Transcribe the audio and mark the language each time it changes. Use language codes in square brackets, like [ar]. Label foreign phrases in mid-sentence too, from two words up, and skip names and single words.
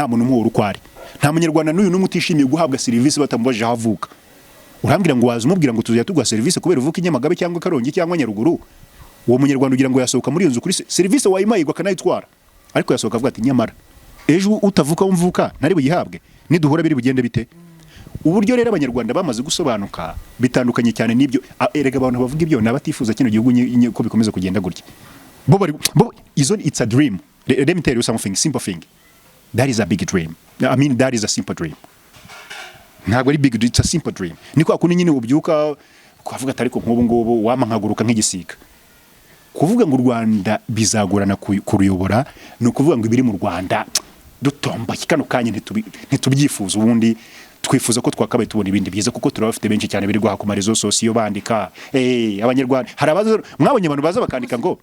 [rw] muntu umwe urukwari nta munyarwanda n'uyu n'umutishimiye guhabwa serivisi batamubajije ahavuka urambwira ngo waza umubwira ngo tuzajya tuguha serivisi kubera uvuka Inyamagabe cyangwa Karongi cyangwa Nyaruguru uwo munyarwanda ugira ngo yasohoka muri iyo nzu kuri serivisi wayimayirwa akanayitwara ariko yasohoka avuga ati nyamara ejo utavuka umvuka nari buyihabwe niduhura biri bugende bite uburyo rero abanyarwanda bamaze gusobanuka bitandukanye cyane n'ibyo erega abantu bavuga ibyo nabatifuza kino gihugu ko bikomeza kugenda gutya bo [en] it's a dream. Let me tell you something simple thing. That is a big dream. I mean that is a simple dream. [rw] Ntabwo ari [en] big dream, it's a simple dream. [rw] Niko akuni nyine ubyuka kwavuga atari ko nk'ubu ngubu wamankaguruka nk'igisiga. Kuvuga ngo u Rwanda bizagorana kuruyobora no kuvuga ngo ibiri mu Rwanda dutomba kano kanya ntitubyifuza ubundi twifuza ko twakabaye tubona ibindi byiza kuko turabafite benshi cyane biri guha ku marezo sosiyo bandika abanyarwanda hari abazo mwabonye abantu baza bakandika ngo